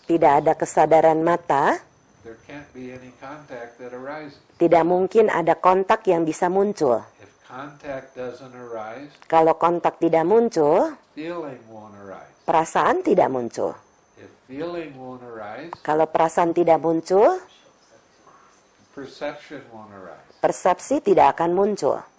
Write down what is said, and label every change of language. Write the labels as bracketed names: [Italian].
[Indonesian] tidak ada kesadaran mata, [English] there can't be any contact that arises. [Indonesian] tidak mungkin ada kontak yang bisa muncul. [English] If contact doesn't arise, [Indonesian] Kalau kontak tidak muncul, [English] feeling won't arise. [Indonesian] perasaan tidak muncul. [English] If feeling won't arise, [Indonesian] Kalau perasaan tidak muncul, [English] perception won't arise. [Indonesian] persepsi tidak akan muncul.